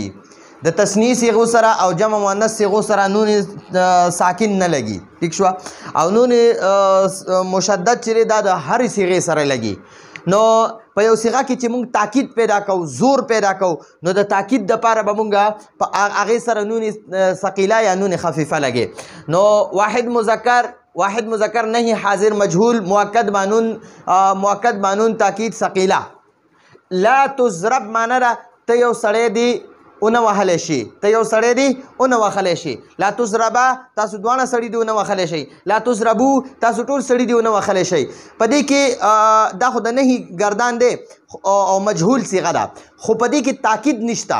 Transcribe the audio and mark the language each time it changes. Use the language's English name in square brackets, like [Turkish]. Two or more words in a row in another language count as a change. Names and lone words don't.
[Pashto] د تثنیې صیغو سره او جمع مؤنث صیغو سره نون ساکن نه لګي. ٹھیک شو. او نون مشدد چې دی دا د هرې صیغې سره لګي. نو په یو صیغه کې چې موږ تاکید پیدا کوو، زور پیدا کوو، نو د تاکید دپاره به موږ په هغې سره نون ثقیله یا نون خفیفه لګي. [Arabic] نو واحد مذکر نهی حاضر مجهول مؤکد بانون تاکید ثقیله. لا تضرب [Pashto] معنی ده ته یو سړی دی اونه وهلی شي، ته یو سړی دی اونه وهلی شي. [Arabic] لا تضربه تاسو دواړه سړي دی اونه وهلی شئ. لا تضربو تاسو ټول سړي دی اونه وهلی شئ. [Pashto] په دې کې دا خو د نهي ګردان دی او مجهول صیغه ده، خو په دې کې تاکید نشته.